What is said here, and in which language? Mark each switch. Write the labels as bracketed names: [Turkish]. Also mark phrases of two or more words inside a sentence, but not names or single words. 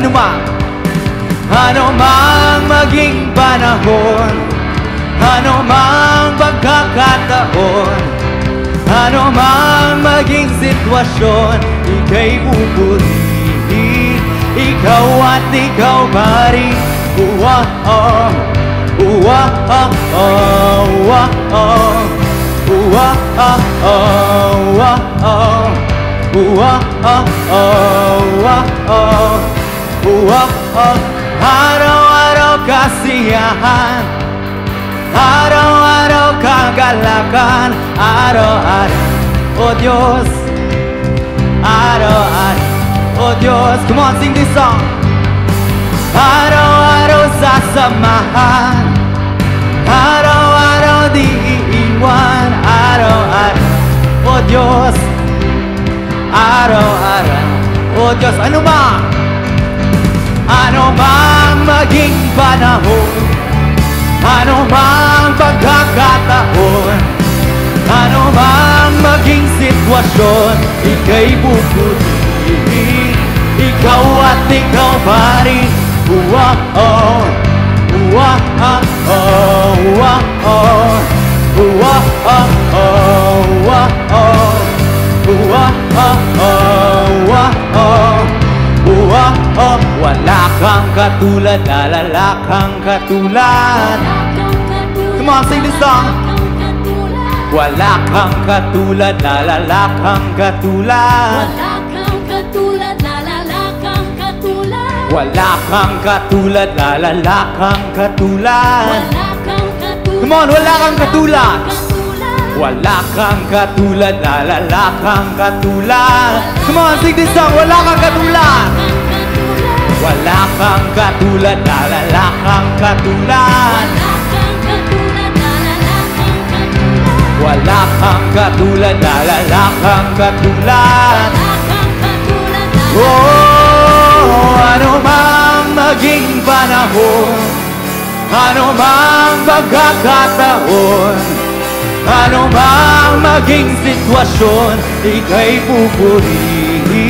[Filipino] ano mang maging panahon, ano mang pagkakataon, ano mang maging sitwasyon, ika'y pupurihin, ikaw at ikaw pa rin. Uwa, oh, uwa, oh, oh, uwa, oh, uwa, oh, oh, uwa, oh, uwa, oh, oh, uwa, oh, uwa, oh. Araw-araw kasiyahan, araw-araw kagalakan, araw-araw, O Diyos, araw-araw, O Diyos. [English] Come on, sing this song. [Filipino] Araw-araw sasamahan, araw-araw di iiwan, araw-araw, O Diyos, araw-araw, O Diyos. Ano mang maging panahon, ano mang pagkakataon, ano mang maging sitwasyon, ika'y pupurihin, ikaw at ikaw pa rin. Uwa, oh, uwa, oh, oh, uwa, oh, uwa, oh, oh, uwa, oh, uwa, oh, oh, uwa, oh. Uwa, oh, wala kang katulad, lalala kang katulad. [English] Come on, sing this song. [Filipino] Wala kang katulad, lalala kang katulad. Wala kang katulad, lalala kang katulad. [English] Come on, [Filipino] wala kang katulad. Wala kang katulad, lalala kang katulad. [English] Come on, sing this song. [Filipino] Wala kang katulad. Wala kang katulad, lalala kang katulad. Wala kang katulad, lalala kang katulad. Oh, ano mang maging panahon, ano mang pagkakataon, ano mang maging sitwasyon, ika'y pupurihin.